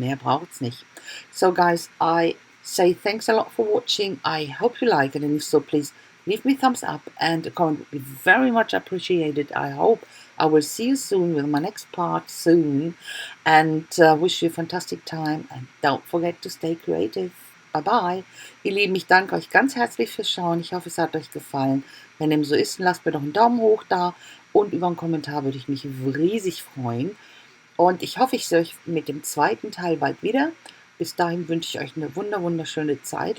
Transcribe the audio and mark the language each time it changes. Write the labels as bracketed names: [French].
[German] Mehr braucht's nicht. [English] So, guys, I say thanks a lot for watching. I hope you like it. And if so, please leave me a thumbs up, and a comment would be very much appreciated. I hope I will see you soon with my next part soon, and wish you a fantastic time, and don't forget to stay creative. Bye bye. [German] Ihr Lieben, ich danke euch ganz herzlich fürs Schauen. Ich hoffe, es hat euch gefallen. Wenn dem so ist, lasst mir doch einen Daumen hoch da, und über einen Kommentar würde ich mich riesig freuen. Und ich hoffe, ich sehe euch mit dem zweiten Teil bald wieder. Bis dahin wünsche ich euch eine wunderschöne Zeit.